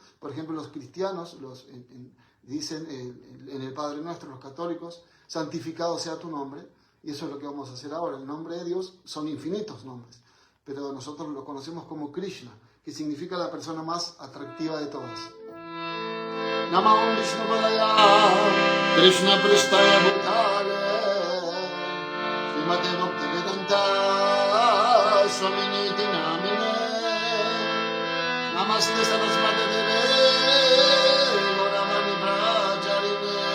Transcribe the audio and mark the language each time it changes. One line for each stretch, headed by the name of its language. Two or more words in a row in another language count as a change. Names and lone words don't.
Spanish: Por ejemplo, los cristianos dicen en el Padre Nuestro, los católicos, santificado sea tu nombre, y eso es lo que vamos a hacer ahora. El nombre de Dios son infinitos nombres, pero nosotros lo conocemos como Krishna, que significa la persona más atractiva de todas.
Sanskrit: Namah Vishnu Padaya Krishna Pristaya Bhutale Srimate Bhaktivedanta Swaminiti Namine Namaste Sarasvati Deve Gauravani Pracharine